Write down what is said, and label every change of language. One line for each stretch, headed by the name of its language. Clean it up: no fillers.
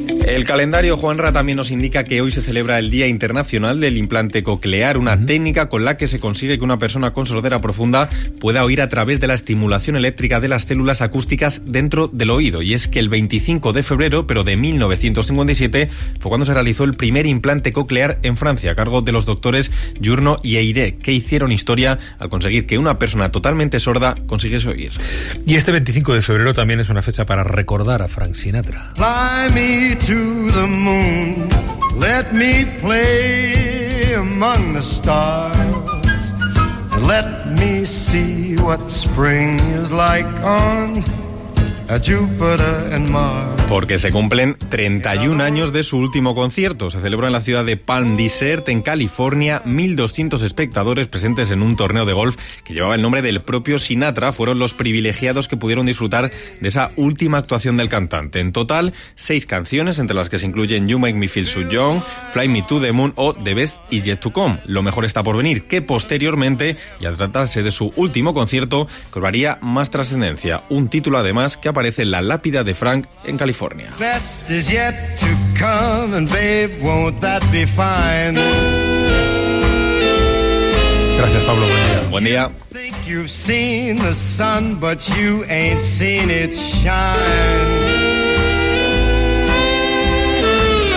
Spanish: El calendario, Juanra, también nos indica que hoy se celebra el Día Internacional del Implante Coclear, una técnica con la que se consigue que una persona con sordera profunda pueda oír a través de la estimulación eléctrica de las células acústicas dentro del oído. Y es que el 25 de febrero, pero de 1957, fue cuando se realizó el primer implante coclear en Francia, a cargo de los doctores Giurno y Eyre, que hicieron historia al conseguir que una persona totalmente sorda consiguiese oír. Y este 25 de febrero también es una fecha para recordar a Frank Sinatra.
English: Fly me to the moon, let me play among the stars, let me see what spring is like on a Jupiter and Mars.
Spanish: Porque se cumplen 31 años de su último concierto. Se celebró en la ciudad de Palm Desert, en California. 1.200 espectadores presentes en un torneo de golf que llevaba el nombre del propio Sinatra fueron los privilegiados que pudieron disfrutar de esa última actuación del cantante. En total, 6 canciones, entre las que se incluyen You Make Me Feel So Young, Fly Me to the Moon o The Best Is Yet to Come. Lo mejor está por venir, que posteriormente, y al tratarse de su último concierto, cobraría más trascendencia. Un título, además, que aparece en la lápida de Frank en California.
English: Best is yet to come, and babe, won't that be fine?
Spanish: Gracias, Pablo. Buen día. Buen día.
English: You think you've seen the sun, but you ain't seen it shine.